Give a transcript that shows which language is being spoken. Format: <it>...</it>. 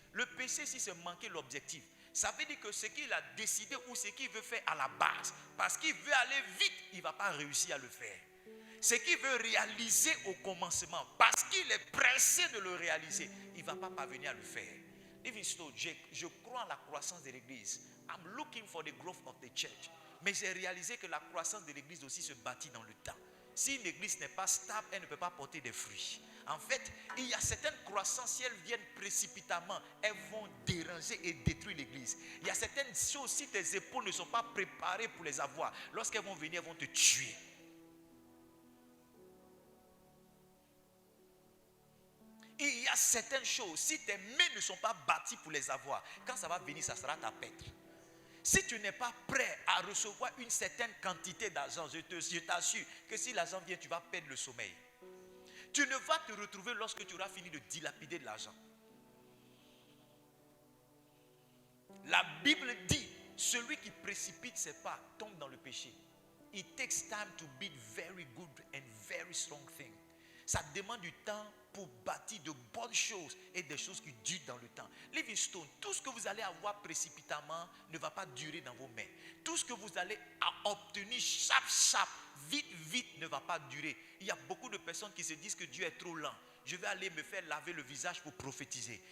<fr>Le péché, si c'est manquer l'objectif, ça veut dire que ce qu'il a décidé ou ce qu'il veut faire à la base, parce qu'il veut aller vite, il ne va pas réussir à le faire. Ce qu'il veut réaliser au commencement, parce qu'il est pressé de le réaliser, il ne va pas parvenir à le faire. Livingstone, je crois en la croissance de l'église.</fr> <en>I'm looking for the growth of the church.</en> <fr>Mais j'ai réalisé que la croissance de l'église aussi se bâtit dans le temps. Si une église n'est pas stable, elle ne peut pas porter des fruits. En fait, il y a certaines croissances, si elles viennent précipitamment, elles vont déranger et détruire l'église. Il y a certaines choses, si tes épaules ne sont pas préparées pour les avoir, lorsqu'elles vont venir, elles vont te tuer. Il y a certaines choses, si tes mains ne sont pas bâties pour les avoir, quand ça va venir, ça sera ta pète. Si tu n'es pas prêt à recevoir une certaine quantité d'argent, je t'assure que si l'argent vient, tu vas perdre le sommeil. Tu ne vas te retrouver lorsque tu auras fini de dilapider de l'argent. La Bible dit, celui qui précipite ses pas tombe dans le péché.</fr> <en>It takes time to build very good and very strong things.</en> <fr>Ça demande du temps pour bâtir de bonnes choses et des choses qui durent dans le temps. Livingstone, tout ce que vous allez avoir précipitamment ne va pas durer dans vos mains. Tout ce que vous allez obtenir chap, vite ne va pas durer. Il y a beaucoup de personnes qui se disent que Dieu est trop lent. Je vais aller me faire laver le visage pour prophétiser.</fr>